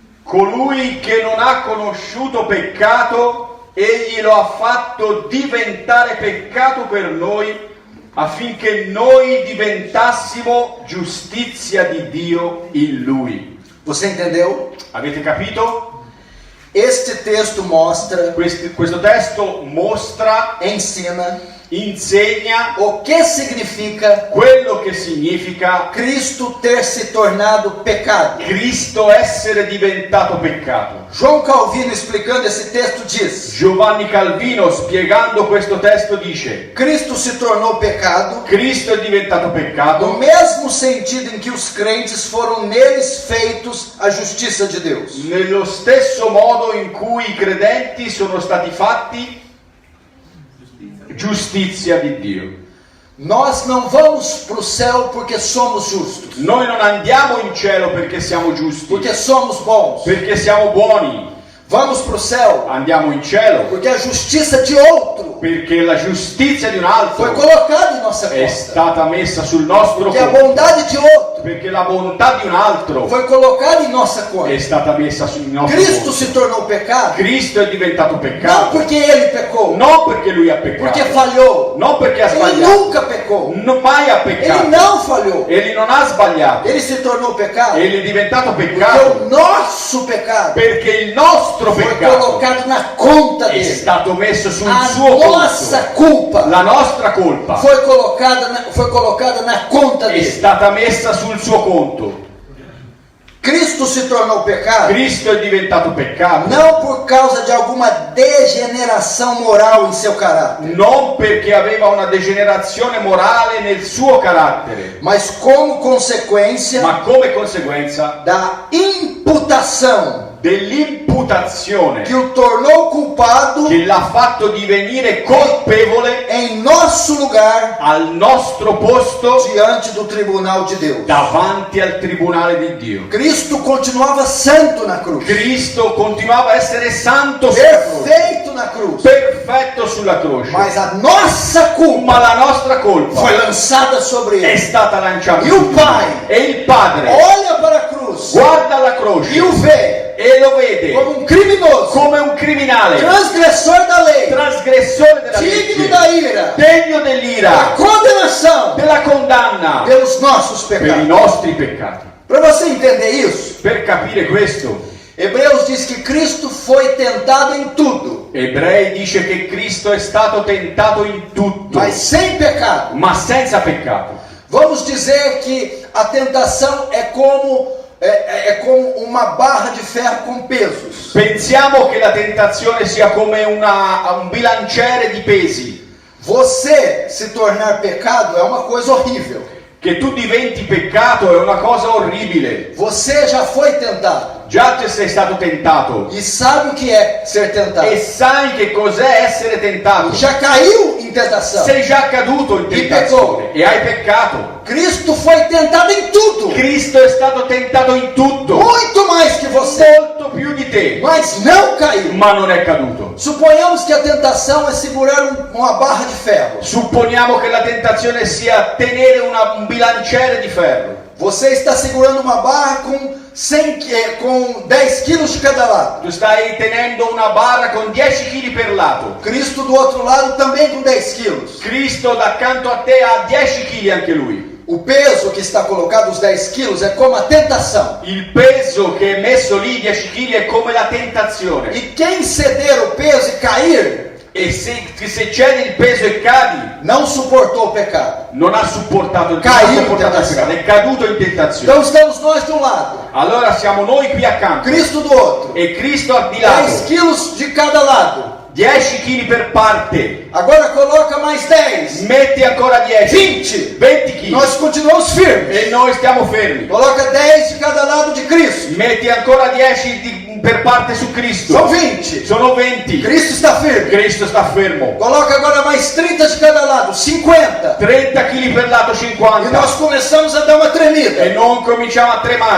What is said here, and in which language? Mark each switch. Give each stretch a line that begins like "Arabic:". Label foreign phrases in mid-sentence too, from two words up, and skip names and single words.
Italian: Colui che non ha conosciuto peccato, egli lo ha fatto diventare peccato per noi, affinché noi diventassimo giustizia di Dio in Lui.
Portuguese: Você entendeu?
Italian: Avete capito?
Portuguese: Este texto mostra,
Italian: Questo testo mostra,
Portuguese: ensina
Italian: insegna
Portuguese: o que significa
Italian: quello che significa
Portuguese: Cristo ter se tornado pecado.
Italian: Cristo essere diventato peccato.
Portuguese: João Calvino, explicando esse texto, diz:
Italian: Giovanni Calvino, spiegando questo testo, dice:
Portuguese: Cristo se tornou pecado
Italian: Cristo è diventato
Portuguese: no
Italian: peccato
Portuguese: mesmo sentido em que os crentes foram neles feitos a justiça de Deus.
Italian: nello stesso modo in cui i credenti sono stati fatti giustizia di Dio.
Portuguese: Nós não vamos para o céu porque somos justos,
Italian: Noi non andiamo in cielo perché siamo giusti,
Portuguese: porque somos bons.
Italian: perché siamo buoni.
Portuguese: Vamos para o céu
Italian: Andiamo in cielo
Portuguese: porque a justiça de outro
Italian: perché la giustizia di un
Portuguese: foi
Italian: altro
Portuguese: colocada em nossa
Italian: è
Portuguese: conta,
Italian: stata messa sul nostro
Portuguese: porque a
Italian: conto,
Portuguese: bondade de outro
Italian: perché la bontà di un altro
Portuguese: foi colocada em nossa conta.
Italian: è stata messa sul nostro
Portuguese: Cristo
Italian: conto.
Portuguese: se tornou pecado
Italian: Cristo è diventato
Portuguese: não
Italian: peccato
Portuguese: porque ele pecou,
Italian: non perché lui ha peccato,
Portuguese: porque falhou.
Italian: non perché ha
Portuguese: Ele
Italian: sbagliato,
Portuguese: nunca pecou.
Italian: mai ha
Portuguese: Ele
Italian: peccato,
Portuguese: não falhou.
Italian: egli non ha sbagliato,
Portuguese: Ele se tornou pecado
Italian: egli è diventato
Portuguese: porque
Italian: peccato
Portuguese: o nosso pecado
Italian: perché il nostro
Portuguese: foi
Italian: peccato
Portuguese: colocado na conta
Italian: è
Portuguese: dele.
Italian: stato messo sul
Portuguese: A
Italian: suo
Portuguese: nossa
Italian: conto.
Portuguese: culpa
Italian: La nostra colpa
Portuguese: foi colocada na conta
Italian: è
Portuguese: dele.
Italian: stata messa sul suo conto.
Portuguese: Cristo se tornou pecado
Italian: Cristo è diventato peccato
Portuguese: não por causa de alguma degeneração moral em seu caráter,
Italian: non perché aveva una degenerazione morale nel suo carattere,
Portuguese: mas como consequência
Italian: ma come conseguenza
Portuguese: da imputação
Italian: dell'imputazione
Portuguese: que o tornou culpado
Italian: che l'ha fatto divenire colpevole
Portuguese: em nosso lugar
Italian: al nostro posto
Portuguese: diante do tribunal de Deus.
Italian: davanti al tribunale di Dio.
Portuguese: Cristo continuava santo na cruz,
Italian: Cristo continuava a essere santo sulla croce,
Portuguese: perfeito na cruz,
Italian: perfetto sulla croce,
Portuguese: mas a nossa culpa
Italian: ma la nostra colpa
Portuguese: foi lançada sobre
Italian: è
Portuguese: ele.
Italian: stata lanciata
Portuguese: E
Italian: su
Portuguese: o
Italian: di
Portuguese: Pai
Italian: lui. E il Padre
Portuguese: Olha para a cruz
Italian: guarda la croce
Portuguese: e o vê
Italian: e lo vede
Portuguese: como um criminoso,
Italian: come un criminale,
Portuguese: transgressor da lei,
Italian: trasgressore della
Portuguese: digno
Italian: legge,
Portuguese: da ira,
Italian: degno
Portuguese: da
Italian: dell'ira,
Portuguese: condenação
Italian: della condanna
Portuguese: pelos nossos
Italian: per i
Portuguese: pecados.
Italian: nostri peccati.
Portuguese: Para você entender isso,
Italian: Per capire questo,
Portuguese: Hebreus diz que Cristo foi tentado em tudo,
Italian: Ebrei dice che Cristo è stato tentato in tutto,
Portuguese: mas sem pecado.
Italian: ma senza peccato.
Portuguese: Vamos dizer que a tentação é como uma barra de ferro com pesos.
Italian: Pensiamo che la tentazione sia come un bilanciere di pesi,
Portuguese: Você se tornar pecado é uma coisa horrível.
Italian: che tu diventi peccato è una cosa orribile.
Portuguese: Você já foi tentado
Italian: Già ti sei stato tentato
Portuguese: e sabe o que é ser tentado.
Italian: e sai che cos'è essere tentato.
Portuguese: Já caiu em tentação.
Italian: Sei già caduto in tentazione e hai peccato.
Portuguese: Cristo foi tentado em tudo,
Italian: Cristo è stato tentato in tutto,
Portuguese: muito mais que você,
Italian: molto più di te,
Portuguese: mas não caiu.
Italian: ma non è caduto.
Portuguese: Suponhamos que a tentação é segurar uma barra de ferro.
Italian: Supponiamo che la tentazione sia tenere un bilanciere di ferro.
Portuguese: Você está segurando uma barra com 10 quilos de cada lado.
Italian: Tu stai tenendo una barra con 10 kg per lato.
Portuguese: Cristo do outro lado também com 10 quilos.
Italian: Cristo d'accanto a te ha 10 kg anche lui.
Portuguese: O peso que está colocado, os 10 quilos, é como a tentação.
Italian: Il peso che è messo lì, 10 kg, è come la tentazione.
Portuguese: E quem ceder o peso e cair,
Italian: E se cede il peso e cadi,
Portuguese: não suportou o pecado.
Italian: non ha supportato il
Portuguese: Caiu
Italian: peccato, in tentazione. è caduto in tentazione.
Portuguese: Então estamos nós de um lado,
Italian: Allora siamo noi qui accanto
Portuguese: Cristo do outro.
Italian: e Cristo di
Portuguese: 10
Italian: lato,
Portuguese: quilos de cada lado.
Italian: 10 kg per parte.
Portuguese: Agora coloca mais 10.
Italian: Metti ancora 10,
Portuguese: 20.
Italian: 20 kg
Portuguese: Nós continuamos firmes.
Italian: e noi stiamo fermi.
Portuguese: Coloca 10 de cada lado de Cristo.
Italian: Metti ancora 10 per parte su Cristo.
Portuguese: São 20.
Italian: Sono 20.
Portuguese: Cristo está firme.
Italian: Cristo sta fermo.
Portuguese: Coloca agora mais 30 de cada lado, 50.
Italian: 30 kg per lato,
Portuguese: E
Italian: 50.
Portuguese: nós começamos a dar uma tremida.
Italian: E non cominciamo a tremare.